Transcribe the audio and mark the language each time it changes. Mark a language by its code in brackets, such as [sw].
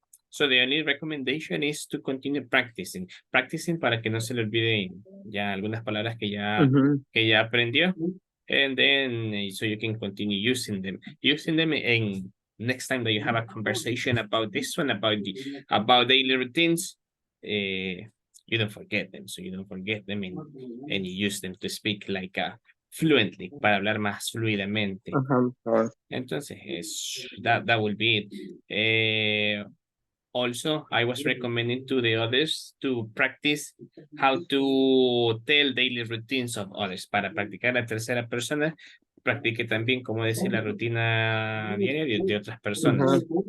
[en] So the only recommendation is to continue practicing. [es] Practicing para que no se le olviden ya algunas palabras que ya aprendió. [en] And then, so you can continue using them. Using them in next time that you have a conversation about this one, about daily routines, you don't forget them. So you don't forget them and you use them to speak like fluently, [es] para hablar más fluidamente. [en] Entonces, that will be it. Also, I was recommending to the others to practice how to tell daily routines of others. [es] Para practicar la tercera persona, practique también cómo decir la rutina diaria de otras personas.